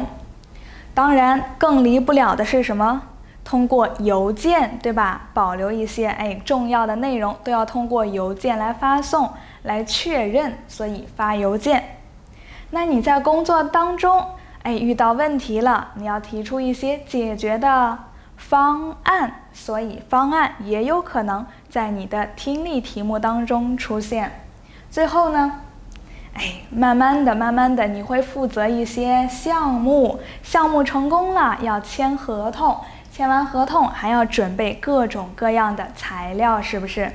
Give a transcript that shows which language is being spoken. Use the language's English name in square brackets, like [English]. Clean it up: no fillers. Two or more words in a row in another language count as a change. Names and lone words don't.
[Chinese] 當然更離不了的是什麼？通過郵件，對吧？保留一些重要的內容都要通過郵件來發送來確認，所以發郵件。那你在工作當中遇到問題了，你要提出一些解決的方案，所以方案也有可能在你的听力题目當中出现。最後呢，慢慢的你会負責一些项目成功了要簽合同，簽完合同還要準備各種各樣的材料，是不是？